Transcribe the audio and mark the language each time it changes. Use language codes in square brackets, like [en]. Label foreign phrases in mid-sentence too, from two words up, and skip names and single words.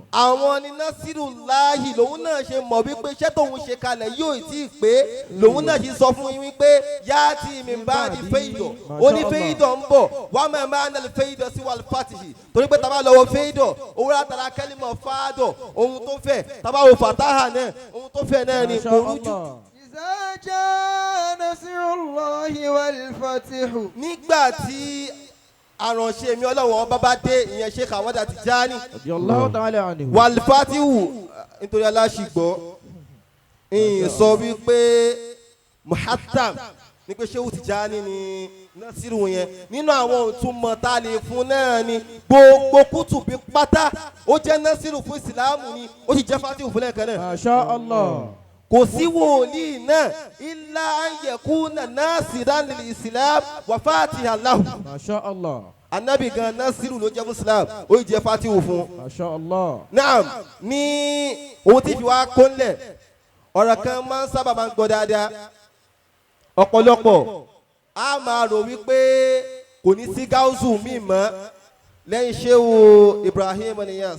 [yo] Àwọn ní nasrullahi lòun náà ṣe mọ̀ wípé iṣẹ́ tóun ṣe kalẹ̀ yóò tí ì pé lòun náà ṣe sọ fún yín wípé [ar] يأتي من بعد [yo] fẹ́ìdọ̀ oní fẹ́ìdọ̀ ń bọ̀ wà máa máa ń lọ fẹ́ìdọ̀ sí [ar] والفتح [yo] torí pé tàbá lọ́wọ́ fẹ́ìdọ̀ owó látara kẹ́límọ̀ fáádọ̀ ohun tó fẹ́ tàbá wo fàtáhà náà ohun tó fẹ́ náà ni kò rújú. [ar] إذا جاء نصر الله والفتح. [yo] Nígbà tí àránṣẹ́ mi Ọlọ́run ọba bá dé ìyẹn Sheikh Ahmad Tijani [ar] رضي الله تعالى عنه. والفتح [yo] nítorí aláṣìgbọ́ ìyìn sọ wípé muhatam ní pé Sheikh Tijani ni nasiru yẹn nínú àwọn òtúmọ̀ tá a lè fún náà ni gbogbo kútùbí pátá ó jẹ́ nasiru fún ìsìlámù ni ó sì jẹ́ fatihu fún lẹ́ẹ̀kan náà. [ar] ما شاء الله. [yo] kò sí wòlíì náà [ar] إلا أن يكون ناصرا للإسلام وفاتحا له. ما شاء الله. [yo] Anabi gan nasiru ló jẹ́ muslim ó yìí jẹ́ fatihu fún. [ar] ما شاء الله. [yo] Naam ní ohun tí fi wá kónlẹ̀ ọ̀rọ̀ kan máa ń sábà máa ń gbọ́ dáadáa ọ̀pọ̀lọpọ̀ a máa rò wípé kò ní sí gáúsù míì mọ́ lẹ́yìn Sheikh Ibrahim Inyass.